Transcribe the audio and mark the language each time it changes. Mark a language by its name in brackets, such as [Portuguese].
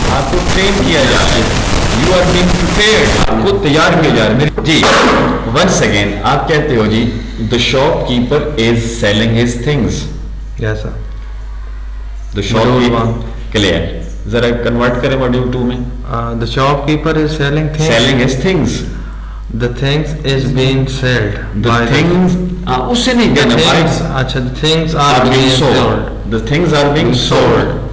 [Urdu] آپ کو ٹرین کیا جا رہا ہے. [English] You are being prepared. [Urdu] آپ کو تیار کیا جا رہا ہے. جی ون سیکنڈ, آپ کہتے ہو جی [English] The shopkeeper is selling his things. Yes, sir. The shop Module keeper. 1. Clear. [Urdu] ذرا کنورٹ کریں ماڈیول 2 میں. [English] The shopkeeper is selling things. Selling his things. The things is being sold. The things, [Urdu] اس سے نہیں کہنا بھائی. [English] اچھا, the things are are being being sold. sold. The things are being sold.